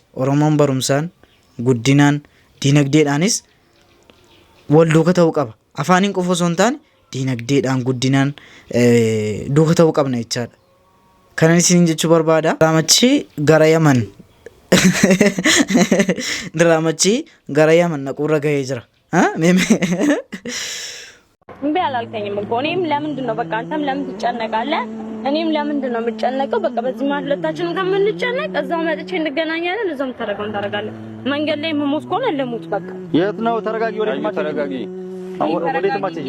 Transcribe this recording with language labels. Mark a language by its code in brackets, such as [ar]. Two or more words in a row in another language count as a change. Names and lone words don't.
[om] Oromoon barumsaan, guddinaan, diinagdeedhaanis wal duuka ta'uu qaba. Afaaniin qofa osoo hin taane diinagdeedhaan guddinaan duuka ta'uu qabna jechaadha. Kanan isin jechuu barbaada. Raamachi gara Yaman ድራማchi gara Yaman naquurra gahee jira. [am] እምቢ አላልከኝም እኮ እኔም ለምንድን ነው በቃ አንተም ለምን ትጨነቃለህ? እኔም ለምንድን ነው የምጨነቀው? በቃ በዚህ ማለት ሁለታችንም ከምንጨነቅ እዛው መጥቼ እንገናኛለን፣ እዛው ተረጋግተን ታረጋለህ። መንገድ ላይ መሞት ከሆነ ለሞት በቃ። የት ነው? ተረጋጊ። ወዴት ማትረጋጊ? ወዴት ማትሄጂ?